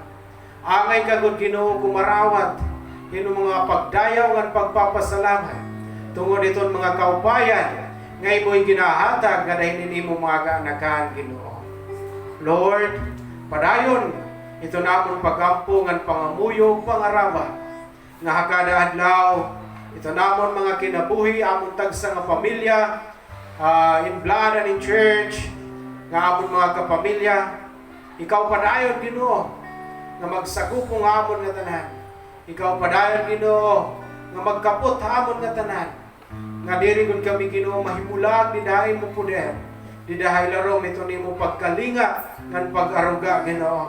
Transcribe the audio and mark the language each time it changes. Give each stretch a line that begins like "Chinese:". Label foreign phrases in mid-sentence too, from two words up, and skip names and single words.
Waray: Angay kagod Ginoo kumarawat ino mga pagdayaw ngan pagpapasalamat tungod iton mga kaupayan nga imo'y ginahatag nga dahil nimo mga kaanakan Ginoo. Lord, padayon ito namon pagampo ngan pangamuyog pangarawa nga hakada adlaw ito namon mga kinabuhi amon tagsa nga pamilya
English: in blood and in church
Waray: nga amon mga kapamilya, ikaw padayon Ginoo nga magsagupong amon nga tanan. Ikaw padayon Ginoo nga magkapot amon nga tanan. Nga diri gud kami Ginoo mahimulag di dahay mo puder. Di dahay larom ito nimo pagkalinga ngan pag-aruga Ginoo.